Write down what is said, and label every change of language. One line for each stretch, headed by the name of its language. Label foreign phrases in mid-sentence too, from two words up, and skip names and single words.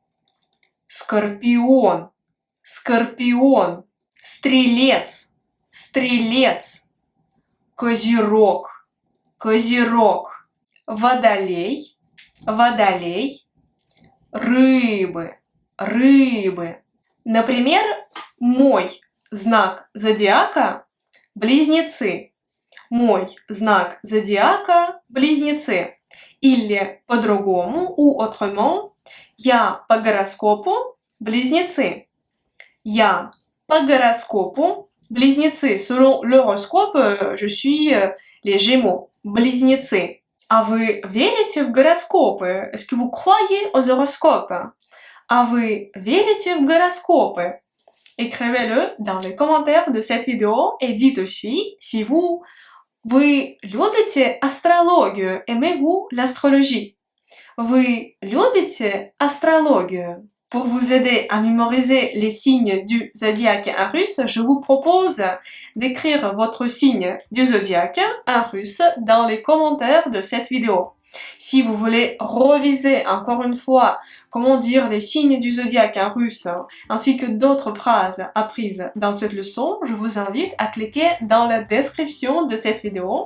Russian: Скорпион, Скорпион, Стрелец, Стрелец, Козерог, Козерог, Водолей, Водолей, Рыбы, Рыбы. Например, мой знак зодиака – Близнецы. Мой знак зодиака – Близнецы. Или по-другому,
French: ou autrement,
Russian: я по гороскопу – Близнецы. Я по гороскопу – Близнецы.
French: Selon l'horoscope, je suis les Gémeaux,
Russian: Близнецы. А вы верите в гороскопы?
French: Est-ce que vous croyez aux horoscopes?
Russian: А вы верите в гороскопы?
French: Écrivez-le dans les commentaires de cette vidéo et dites aussi si
Russian: вы любите астрологию,
French: aimez-vous l'astrologie?
Russian: Вы любите астрологию?
French: Pour vous aider à mémoriser les signes du zodiaque en russe, je vous propose d'écrire votre signe du zodiaque en russe dans les commentaires de cette vidéo. Si vous voulez reviser encore une fois comment dire les signes du zodiaque en russe, ainsi que d'autres phrases apprises dans cette leçon, je vous invite à cliquer dans la description de cette vidéo.